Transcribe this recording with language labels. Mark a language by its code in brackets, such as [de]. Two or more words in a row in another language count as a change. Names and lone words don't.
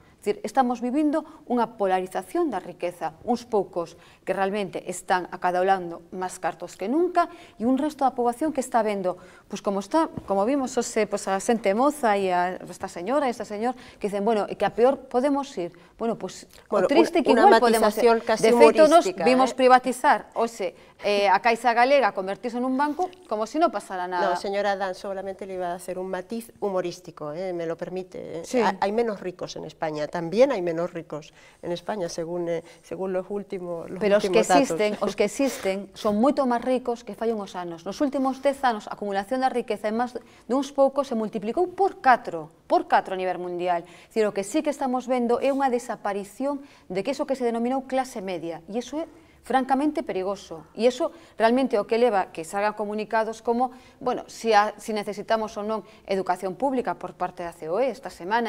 [gl] É dicir, estamos vivindo unha polarización da riqueza, uns poucos que realmente están acaudalando máis cartos que nunca e un resto da poboación que está vendo, como vimos a xente moza e esta señora e este señor que dicen, bueno, que a peor podemos ir. Bueno, o triste que igual podemos ir. De feito, nos vimos privatizar, a Caixa Galega convertirse en un banco [es] como si no pasara nada. No, señora Dan, solamente le iba a hacer un matiz humorístico, me lo permite. Sí. Hay menos ricos en España, también hay menos ricos en España, según los últimos datos. [gl] Pero os que existen son moito máis ricos que fai uns anos. Nos últimos 10 anos, a acumulación da riqueza en máis duns poucos se multiplicou por 4 a nivel mundial. Dicir, o que sí que estamos vendo é unha desaparición de que iso que se denominou clase media, e iso é francamente perigoso. E iso realmente o que leva que salgan comunicados como, bueno, si necesitamos ou non educación pública por parte da COE esta semana.